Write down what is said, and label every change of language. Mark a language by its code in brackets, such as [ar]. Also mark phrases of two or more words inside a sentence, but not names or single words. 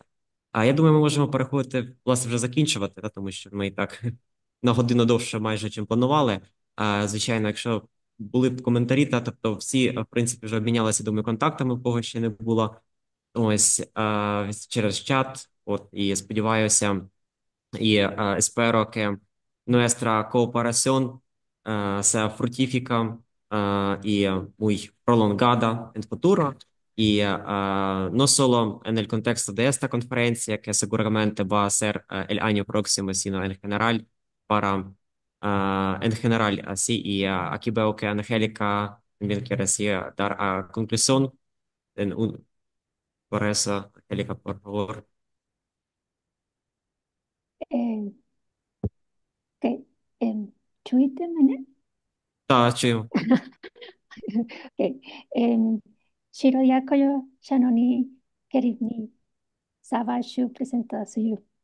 [uk] А я думаю, ми можемо переходити, власне, вже закінчувати, тому що ми і так на годину довше майже, чим планували. Звичайно, якщо були б коментарі, тобто всі, в принципі, вже обмінялися, думаю, контактами, в кого ще не було. Ось через чат, і сподіваюся, [es] y espero que nuestra cooperación sea fructífera y muy prolongada en futuro. Y no solo en el contexto de esta conferencia, que seguramente va a ser el año próximo, sino en general, en general, así. Y aquí veo que Angélica también quiere así, dar a conclusión. Por eso, Angélica, por favor. Okay. [uk] Чуєте мене? Так, чую. Okay. Щиро дякую, шановні керівні, за вашу презентацію.